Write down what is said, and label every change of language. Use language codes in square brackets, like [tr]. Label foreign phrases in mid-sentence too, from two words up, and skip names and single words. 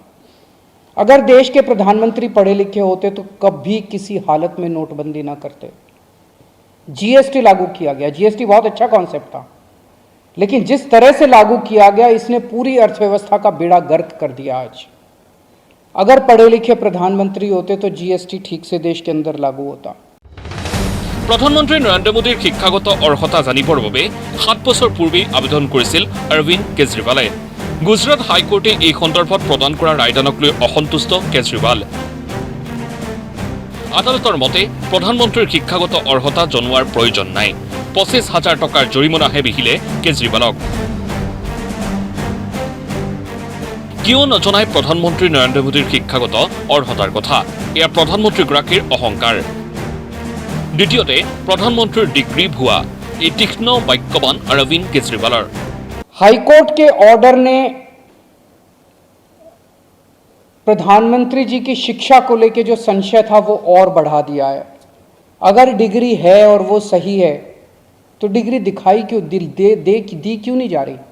[hi] अगर देश के प्रधानमंत्री पढ़े लिखे होते तो कभी किसी हालत में नोटबंदी ना करते। GST लागू किया गया, GST बहुत अच्छा कॉन्सेप्ट था, लेकिन जिस तरह से लागू किया गया इसने पूरी अर्थव्यवस्था का बेड़ा गर्क कर दिया। आज अगर पढ़े लिखे प्रधानमंत्री होते तो GST ठीक से देश के अंदर लागू होता। [as] প্ৰধানমন্ত্ৰী নৰেন্দ্ৰ মোদীৰ শিক্ষাগত অৰ্হতা জানিবৰ বাবে 7 বছৰ পূৰ্বে আবেদন কৰিছিল অৰবিন্দ কেজৰিৱালে। গুজৰাট হাইকোৰ্টে এই সন্দৰ্ভত প্ৰদান কৰা ৰায়দানক লৈ অসন্তুষ্ট কেজৰিৱাল। আদালতৰ মতে প্ৰধানমন্ত্ৰীৰ শিক্ষাগত অৰ্হতা জনোৱাৰ প্ৰয়োজন নাই। 25,000 টকাৰ জৰিমনাহে বিহিলে কেজৰিৱালক। কিয় নজনায় প্ৰধানমন্ত্ৰী নৰেন্দ্ৰ মোদীৰ শিক্ষাগত অৰ্হতাৰ কথা? এয়া প্ৰধানমন্ত্ৰীগৰাকীৰ অহংকাৰ। দ্বিতীয়তে প্ৰধানমন্ত্ৰীৰ ডিগ্ৰী ভুৱা। এই তীক্ষ্ণ বাক্যবান অৰবিন্দ কেজৰিৱালৰ। [hi] हाईकोर्ट के ऑर्डर ने प्रधानमंत्री जी की शिक्षा को लेकर जो संशय था वो और बढ़ा दिया है। अगर डिग्री है और वो सही है तो डिग्री दिखाई क्यों दी क्यों नहीं जा रही?